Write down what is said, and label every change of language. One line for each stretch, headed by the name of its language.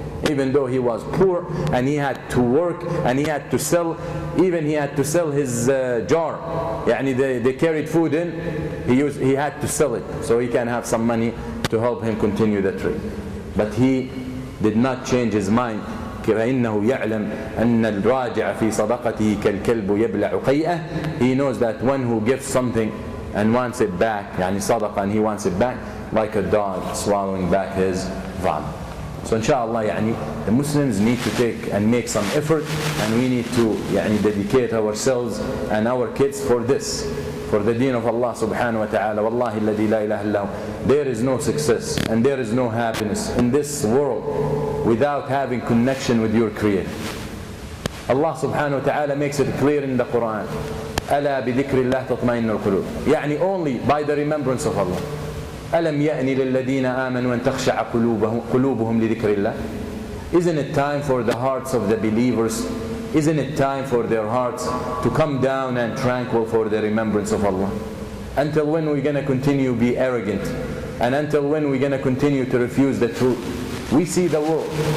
English: Even though he was poor and he had to work and he had to sell, even he had to sell his jar. Yani they carried food in, he had to sell it so he can have some money to help him continue the trip. But he did not change his mind.
Arabic: فإنه يعلم أن الراجع في صدقته كالكلب يبلع قيئه.
English: He knows that one who gives something and wants it back,
Arabic: يعني صدقة
English: and he wants it back, like a dog swallowing back his vomit. So inshallah, the Muslims need to take and make some effort, and we need to dedicate ourselves and our kids for this, for the deen of Allah subhanahu wa ta'ala.
Arabic: Wallahi alladhi la ilaha illahu.
English: There is no success and there is no happiness in this world without having connection with your Creator. Allah subhanahu wa ta'ala makes it clear in the Quran.
Arabic: ألا بذكر الله تطمئن القلوب.
English: Only by the remembrance of Allah.
Arabic: ألم يأن للذين آمنوا أن تخشع قلوبهم لذكر الله.
English: Isn't it time for the hearts of the believers? Isn't it time for their hearts to come down and tranquil for the remembrance of Allah? Until when are we going to continue to be arrogant? And until when are we going to continue to refuse the truth? We see the world.